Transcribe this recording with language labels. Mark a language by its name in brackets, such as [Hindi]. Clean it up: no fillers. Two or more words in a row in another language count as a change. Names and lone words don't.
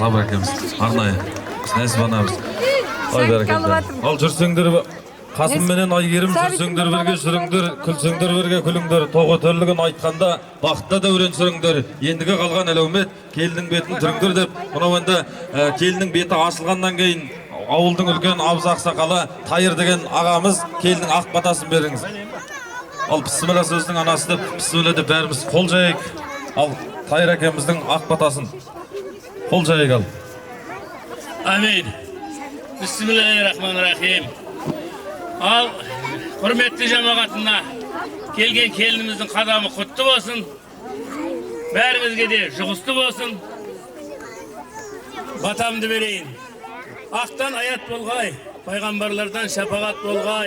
[Kazakh] сабыр әкеміз арнайы нәсіп анамыз ой бәрекелді ал жүрсеңдер қасым менен айгерім жүрсеңдер бірге жүріңдер күлсеңдер бірге күліңдер тоғы төрлігін айтқанда бақытта дәурен сүріңдер ендігі қалған әлеумет келіннің бетін түріңдер деп мынау енді келіннің беті ашылғаннан кейін ауылдың үлкен абыз ақсақалы Тайыр деген ағамыз келіннің ақ батасын беріңіз. Ал бісміллә сөздің анасы деп бісміллә деп бәріміз қол жайық. Ал Тайыр әкеміздің ақ батасын қол жайық ал. Амин. [Arabic] بسم الله الرحمن الرحيم. [Kazakh] Ал құрметті жамағатына келген келініміздің қадамы құтты болсын. Бәрімізге де жұғысты болсын. Батамды берейін. Ақтан аят болғай, пайғамбарлардан шапағат болғай.